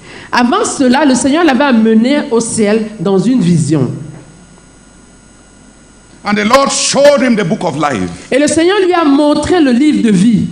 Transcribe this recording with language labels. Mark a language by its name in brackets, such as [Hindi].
[French] Avant cela, le Seigneur l'avait amené au ciel dans une vision. [English] And the Lord showed him the book of life. [French] Et le Seigneur lui a montré le livre de vie.